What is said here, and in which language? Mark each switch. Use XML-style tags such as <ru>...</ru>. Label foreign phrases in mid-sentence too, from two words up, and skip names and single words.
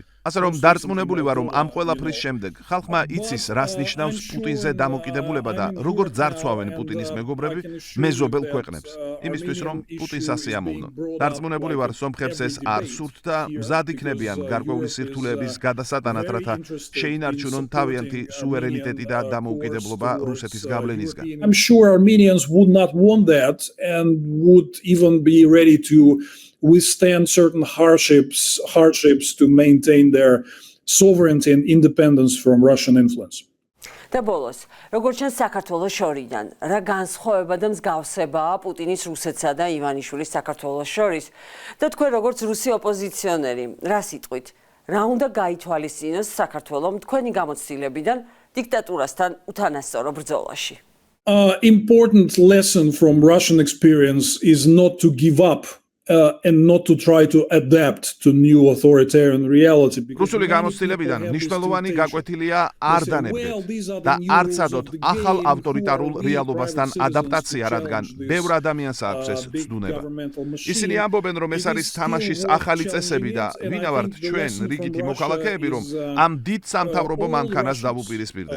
<ka>ასე რომ დარწმუნებული ვარ, რომ ამ ყველაფრის შემდეგ ხალხმა იცის, რას ნიშნავს პუტინზე დამოკიდებულება და როგორ ძარცვავენ პუტინის მეგობრები მეზობელ ქვეყნებს, იმისთვის რომ პუტინს ასე ამოვნონ. დარწმუნებული ვარ, სომხებს ეს არ სურთ და მზად იქნებიან გარკვეული სირთულეების გადასატანად, რათა შეინარჩუნონ თავიანთი სუვერენიტეტი და დამოუკიდებლობა რუსეთის გავლენისგან.</ka> <en>I'm sure Armenians would not want that and would even be ready to withstand certain hardships to maintain their sovereignty and independence from Russian influence.</en> <ka>და ბოლოს, როგორც ჩვენ საქართველოს შორიდან, რა განსხვავება და მსგავსებაა პუტინის რუსეთსა და ივანიშვილის საქართველოს შორის და თქვენ როგორც რუსი ოპოზიციონერი, რა სიტყვით, რა უნდა გაითვალისწინოს საქართველომ თქვენი გამოცდილებიდან დიქტატურასთან უთანასწორო ბრძოლაში?</ka> <en>Important lesson from Russian experience is not to give up and not to try to adapt to new authoritarian reality.</en> <ka>რუსული გამოცდილებიდან მნიშვნელოვანი გაკვეთილია არ დანებდეთ და არ წადოთ ახალ ავტორიტარულ რეალობასთან ადაპტაცია, რადგან ბევრ ადამიანს აქვს ეს ცდუნება. ისინი ამბობენ, რომ ეს არის თამაშის ახალი წესები და ვინა ვართ ჩვენ, რიგითი მოქალაქეები, რომ ამ დიდ სამთავრობო მანქანას დავუპირისპირდეთ.</ka>